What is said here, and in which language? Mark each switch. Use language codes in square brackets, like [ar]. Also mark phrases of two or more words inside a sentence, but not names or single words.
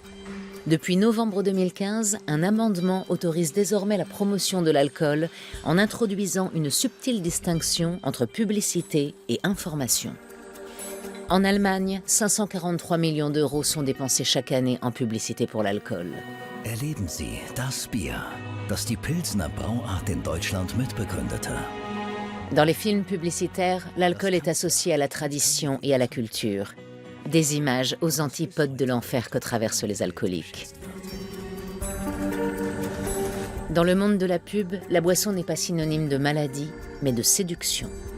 [fr] Depuis novembre 2015, un amendement autorise désormais la promotion de l'alcool en introduisant une subtile distinction entre publicité et information. En Allemagne, 543 millions d'euros sont dépensés chaque année en publicité pour l'alcool. [de] Erleben Sie das Bier, das die Pilsner Brauart in Deutschland mitbegründete. [fr] Dans les films publicitaires, l'alcool est associé à la tradition et à la culture. Des images aux antipodes de l'enfer que traversent les alcooliques. Dans le monde de la pub, la boisson n'est pas synonyme de maladie, mais de séduction.